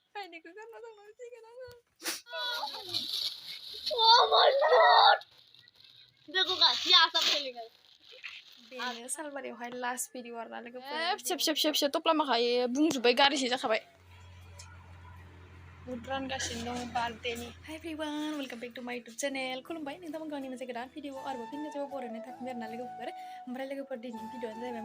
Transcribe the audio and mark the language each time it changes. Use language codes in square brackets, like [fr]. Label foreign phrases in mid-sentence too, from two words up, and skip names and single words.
[id] ini karena tanggal sih kan [en] Oh my god! [hi] देखो का क्या सब खेलेगा [brx] बेनो सालबारियावहाय लास्ट भिडिअ आरोना लोगोफोर फिसा टप्ला माखायो बुंजोब्बाय गारिसो जाखाबाय बुद रानगासिनो दं बार्थडेनि [en] hi everyone welcome back to my YouTube channel [brx] खुलुमबाय नोंथांमोन गावनि मोनसे गोदान भिडिअ आरोबाव फिन खेबसेबाव बरायनाय थाफिनबाय आरोना लोगोफोर ओमफ्राय लोगोफोर दिनैनि भिडिअआनो जाहैबाय